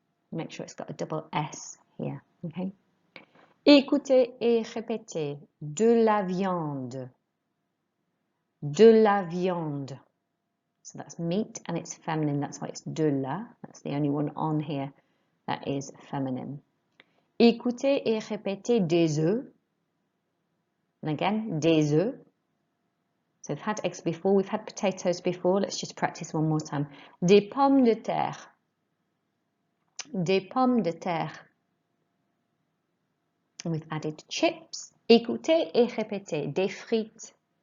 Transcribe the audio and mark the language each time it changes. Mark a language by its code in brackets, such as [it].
[en] Make sure it's got a double S here. [fr] Okay. Écoutez et répétez. De la viande. De la viande. [en] So that's meat and it's feminine. That's why it's de la. That's the only one on here that is feminine. [fr] Écoutez et répétez des œufs. [en] And again, [fr] des œufs. [en] So we've had eggs before, we've had potatoes before. Let's just practice one more time. [fr] Des pommes de terre. Des pommes de terre. [en] And we've added chips. [fr] Écoutez et répétez. Des frites.